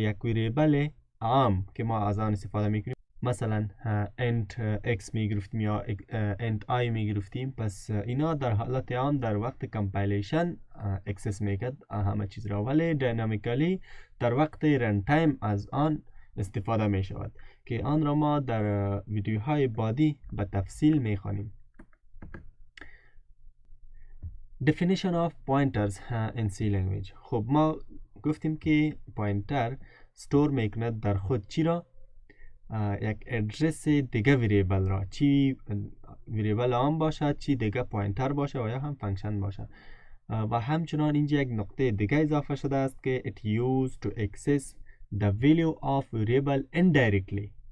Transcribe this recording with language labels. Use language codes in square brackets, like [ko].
[fa] وریبل عام که ما از آن استفاده میکنیم، مثلا int x میگرفتیم یا int i میگرفتیم، پس اینا در حالت عام در وقت کمپایلیشن اکسس میکرد همه چیز را، ولی دینامیکلی در وقت رن تایم از آن استفاده می شود که آن را ما در ویدیوهای بعدی به تفصیل میخوانیم. [en] Definition of pointers in C language. [fa] خب ما گفتیم که پوینتر استور میکند در خود چی را؟ یک ادرس دیگه وریبل را، چی وریبل عام باشد، چی دیگه پوینتر باشه و یا هم فانکشن باشه. و همچنان اینجا یک نقطه دیگه اضافه شده است که [en] it used to access the value of variable indirectly.